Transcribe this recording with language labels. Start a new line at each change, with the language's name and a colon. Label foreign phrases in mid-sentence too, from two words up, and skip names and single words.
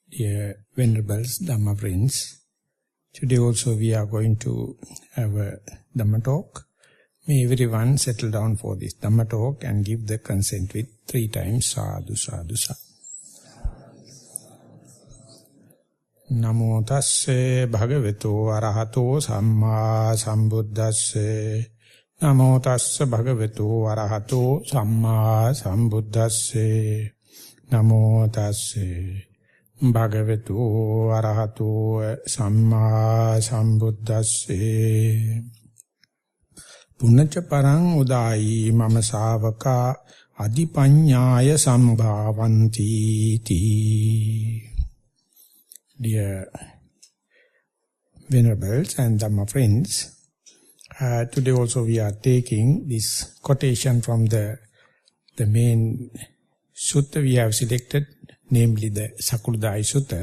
English: Dear Venerables, Dhamma friends, today also we are going to have a Dhamma talk. May everyone settle down for this Dhamma talk and give the consent with 3 times
Pali: sadhu, sadhu, sadhu. Namo tasse bhagavato arahato samma sambuddhasse. Namo tasse bhagavato arahato samma sambuddhasse. Namo tasse bhagavato arahato samma sambuddhasse. Punnaca parang udai mama savaka adipanyaya sambhavanti ti.
English: Dear Venerables and Dhamma friends, today also we are taking this quotation from the main Sutta we have selected, namely the Sakuludai Sutta.